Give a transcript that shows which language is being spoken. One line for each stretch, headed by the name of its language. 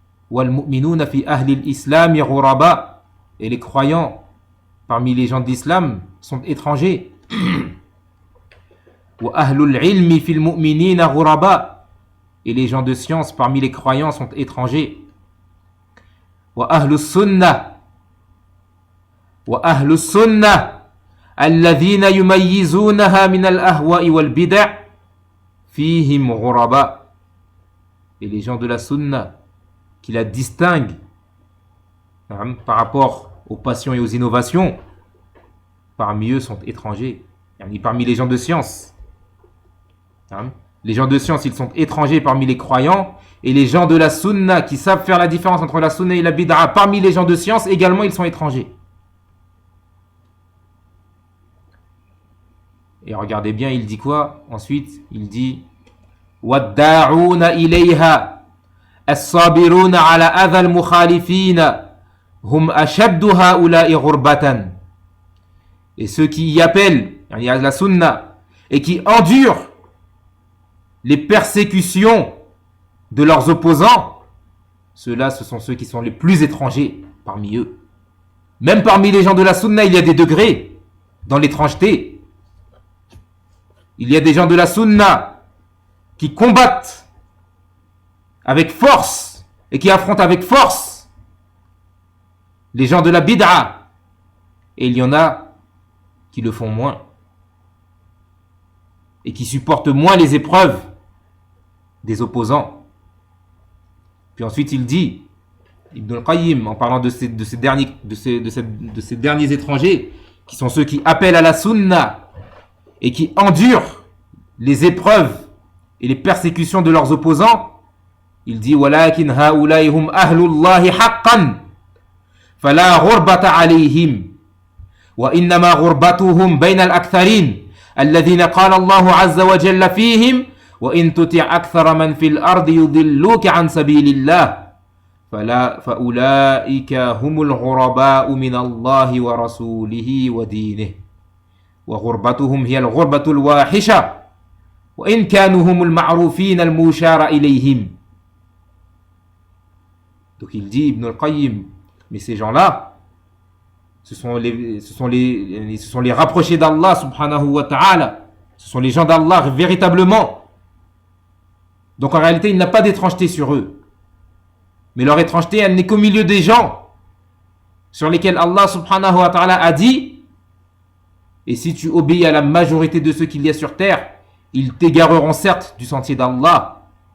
Arabic: وَالْمُؤْمِنُونَ فِي أَهْلِ الْإِسْلَامِ غُرَبَاء.
French: Et les croyants parmi les gens de l'islam sont étrangers.
Arabic: وَأَهْلُ الْعِلْمِ فِي الْمُؤْمِنِينَ غُرَبَاء.
French: Et les gens de science parmi les croyants sont étrangers.
Arabic: وَأَهْلُ السُّنَّةِ وأهل السنة الذين يميزونها من الأهواء والبدع فيهم غرباء.
French: Et les gens de la sunna qui la distinguent par rapport aux passions et aux innovations, parmi eux sont étrangers. Parmi les gens de science, les gens de science, ils sont étrangers parmi les croyants, et les gens de la sunna qui savent faire la différence entre la sunna et la bid'a, parmi les gens de science également, ils sont étrangers. Et regardez bien, il dit quoi? Ensuite, il dit
Arabic: وَالدَّاعُونَ إِلَيْهَا الصَّابِرُونَ عَلَى أَذَى الْمُخَالِفِينَ هُمْ أَشَدُّ هَؤُلَاءِ غُرْبَةً.
French: Et ceux qui y appellent, il y a la sunna, et qui endurent les persécutions de leurs opposants, ceux-là, ce sont ceux qui sont les plus étrangers parmi eux. Même parmi les gens de la sunna, il y a des degrés dans l'étrangeté. Il y a des gens de la sunna qui combattent avec force et qui affrontent avec force les gens de la bid'a. Et il y en a qui le font moins et qui supportent moins les épreuves des opposants. Puis ensuite il dit, Ibn al-Qayyim, en parlant de ces derniers étrangers, qui sont ceux qui appellent à la sunna et qui endurent les épreuves et les persécutions de leurs opposants, il dit
Arabic: وَلَكِنْ هَؤُلَاءِ هُمْ أَهْلُ اللَّهِ حَقًّا فَلَا غُرْبَةَ عَلَيْهِمْ وَإِنَّمَا غُرْبَتُهُمْ بَيْنَ الْأَكْثَرِينَ الَّذِينَ قَالَ اللَّهُ عَزَّ وَجَلَّ فِيهِمْ وَإِن تُطِعْ أَكْثَرَ مَنْ فِي الْأَرْضِ يُضِلُّوكَ عَنْ سَبِيلِ اللَّهِ فَأُولَئِكَ هُمُ الْغُرَبَاءُ مِنَ اللَّهِ وَرَسُولِهِ وَدِينِهِ وغربتهم هي الغربة الواحشة وإن كانوا هم المعروفين المشار إليهم.
French: Donc il dit, Ibn al-Qayyim, mais ces gens-là, ce sont les rapprochés d'Allah subhanahu wa ta'ala, ce sont les gens d'Allah véritablement. Donc en réalité, il n'a pas d'étrangeté sur eux. Mais leur étrangeté, elle n'est qu'au milieu des gens sur lesquels Allah subhanahu wa ta'ala a dit: et si tu obéis à la majorité de ceux qu'il y a sur terre, ils t'égareront certes du sentier d'Allah.